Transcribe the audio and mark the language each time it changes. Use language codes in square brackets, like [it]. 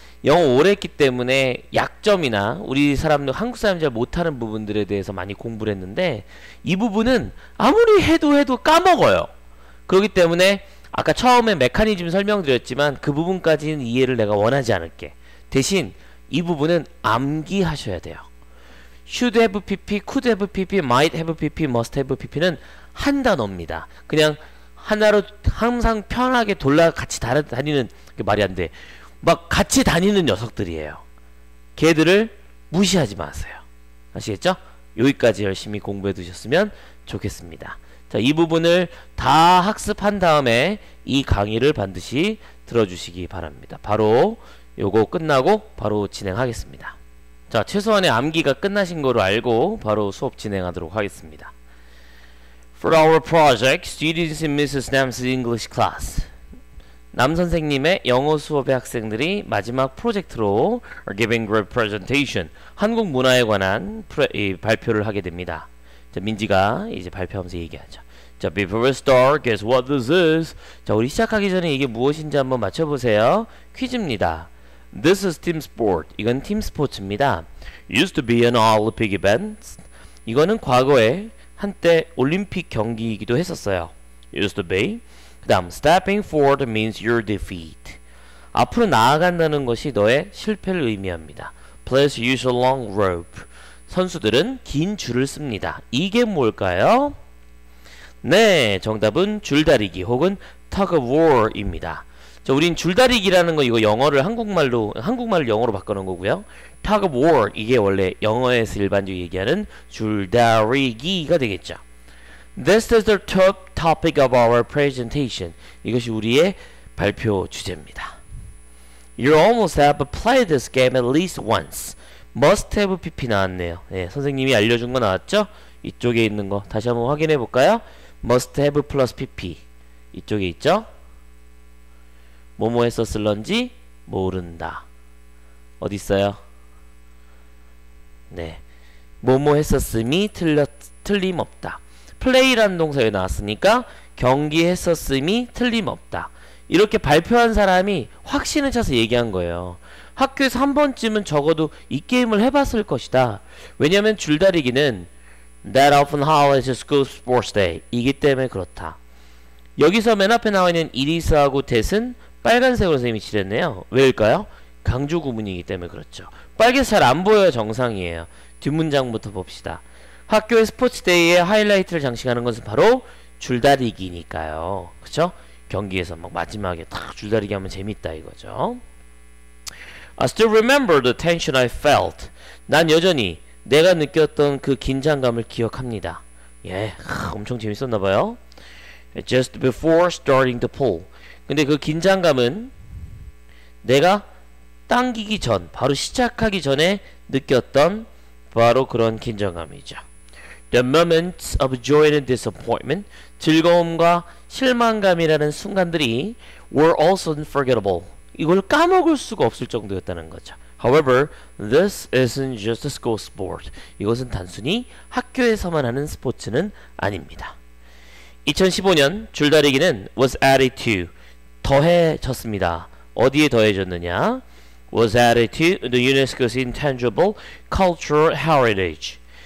[ko] 영어 오래 했기 때문에 약점이나 우리 사람들 한국 사람이 잘 못하는 부분들에 대해서 많이 공부를 했는데 이 부분은 아무리 해도 까먹어요. 그렇기 때문에 아까 처음에 메커니즘 설명드렸지만 그 부분까지는 이해를 내가 원하지 않을게. 대신 이 부분은 암기하셔야 돼요. [en] should have pp, could have pp, [ko] might have pp, must have pp는 한 단어입니다. 그냥 하나로 항상 편하게 같이 다니는 게 말이 안 돼. 막 같이 다니는 녀석들이에요. 걔들을 무시하지 마세요. 아시겠죠? 여기까지 열심히 공부해 두셨으면 좋겠습니다. 자, 이 부분을 다 학습한 다음에 이 강의를 반드시 들어주시기 바랍니다. 바로 요거 끝나고 바로 진행하겠습니다. 자, 최소한의 암기가 끝나신 거로 알고 바로 수업 진행하도록 하겠습니다. [en] For our project, students in Mrs. Nam's English class. [ko] 남 선생님의 영어 수업의 학생들이 마지막 프로젝트로 [en] are giving great presentation. [ko] 한국 문화에 관한 발표를 하게 됩니다. 자, 민지가 이제 발표하면서 얘기하죠. [en] 자, before we start, guess what this is? [ko] 자, 우리 시작하기 전에 이게 무엇인지 한번 맞춰보세요. 퀴즈입니다. [en] This is team sport. [ko] 이건 팀 스포츠입니다. [en] Used to be an Olympic event. [ko] 이거는 과거에 한때 올림픽 경기이기도 했었어요. [en] Used to be. [ko] 그 다음 stepping forward means your defeat. [en] 앞으로 나아간다는 것이 너의 실패를 의미합니다. Players use a long rope. [ko] 선수들은 긴 줄을 씁니다. 이게 뭘까요? 네, 정답은 줄다리기 혹은 tug of war입니다. 자, 우린 줄다리기라는 거 이거 영어를 한국말로 영어로 바꾸는 거고요. tug of war 이게 원래 영어에서 일반적으로 얘기하는 줄다리기가 되겠죠. [en] This is the top topic of our presentation. [ko] 이것이 우리의 발표 주제입니다. [en] You almost have played this game at least once. Must have pp [ko] 나왔네요. 네, 선생님이 알려준 거 나왔죠? 이쪽에 있는 거 다시 한번 확인해 볼까요? Must have 플러스 pp 이쪽에 있죠? 뭐뭐 했었을런지 모른다. 어디 있어요? 네, 뭐뭐 했었음이 틀림없다. 플레이라는 동사에 나왔으니까 경기했었음이 틀림없다. 이렇게 발표한 사람이 확신을 차서 얘기한 거예요. 학교에서 한 번쯤은 적어도 이 게임을 해봤을 것이다. 왜냐면 줄다리기는 [en] That often highlights a school sports day [ko] 이기 때문에 그렇다. 여기서 맨 앞에 나와 있는 it is하고 that은 빨간색으로 선생님이 칠했네요. 왜일까요? 강조 구문이기 때문에 그렇죠. 빨개서 잘 안 보여요. 정상이에요. 뒷문장부터 봅시다. 학교의 스포츠데이에 하이라이트를 장식하는 것은 바로 줄다리기니까요. 그쵸? 경기에서 막 마지막에 딱 줄다리기 하면 재밌다 이거죠. [en] I still remember the tension I felt. [ko] 난 여전히 내가 느꼈던 그 긴장감을 기억합니다. 예, 엄청 재밌었나봐요. [en] Just before starting the pull. [ko] 근데 그 긴장감은 내가 당기기 전, 바로 시작하기 전에 느꼈던 바로 그런 긴장감이죠. [en] The moments of joy and disappointment, [ko] 즐거움과 실망감이라는 순간들이 [en] were also unforgettable. [ko] 이걸 까먹을 수가 없을 정도였다는 거죠. [en] However, this isn't just a school sport. [ko] 이것은 단순히 학교에서만 하는 스포츠는 아닙니다. 2015년 줄다리기는 [en] was added to, [ko] 더해졌습니다. 어디에 더해졌느냐? [en] was added to the UNESCO's intangible cultural heritage.